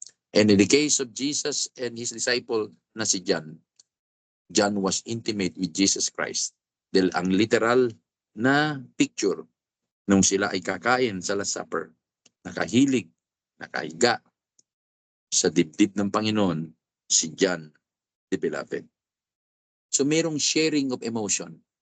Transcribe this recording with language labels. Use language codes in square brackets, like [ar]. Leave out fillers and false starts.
[en] And in the case of Jesus and his disciple [tl] na si [en] John, John was intimate with Jesus Christ. [tl] Dahil ang literal na picture nung sila ay kakain sa Last Supper, nakahilig, nakahiga sa dibdib ng Panginoon, si John the Beloved. [en] So [tl] merong [en] sharing of emotion.